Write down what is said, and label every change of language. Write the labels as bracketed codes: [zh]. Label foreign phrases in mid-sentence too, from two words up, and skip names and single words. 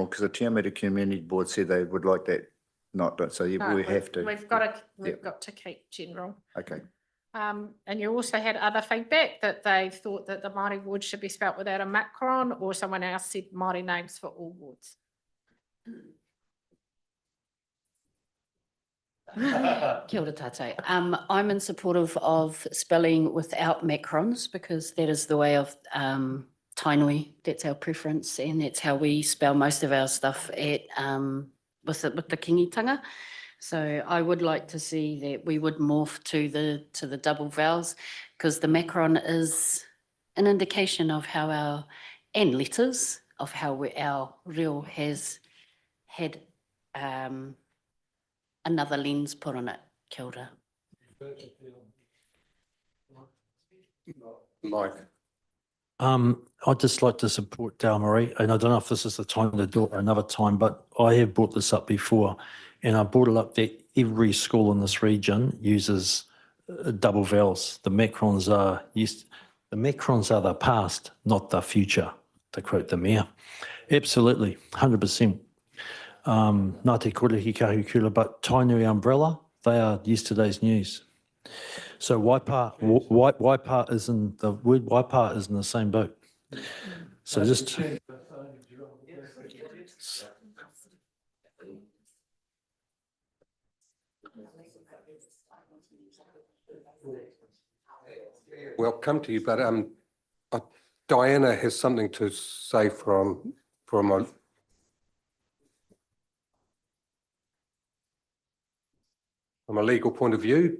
[en] Because the Te Awamutu Community Board said they would like that not done, so No, we have to. We've got to keep general. Okay. And you also had other feedback that they thought that the Māori ward should be spelt without a macron, or someone else said Māori names for all wards. [mi] Kia ora tātou. [en] I'm in support of spelling without macrons because that is the way of Tainui. That's our preference and that's how we spell most of our stuff at with the kingitanga. So I would like to see that we would morph to the double vowels because the macron is an indication of how and letters of how our reo has had another lens put on it. [mi] Kia ora. [en] Mike? I'd just like to support Dale Marie, and I don't know if this is the time to do it or another time, but I have brought this up before, and I brought it up that every school in this region uses double vowels. The macrons are the past, not the future, to quote the mayor. Absolutely, 100%. [mi] Ngā te kore ki kahu kula, [en] but Tainui umbrella, they are yesterday's news. So Waipa is in the word Waipa is in the same boat. So just We'll come to you, but Diana has something to say from a legal point of view.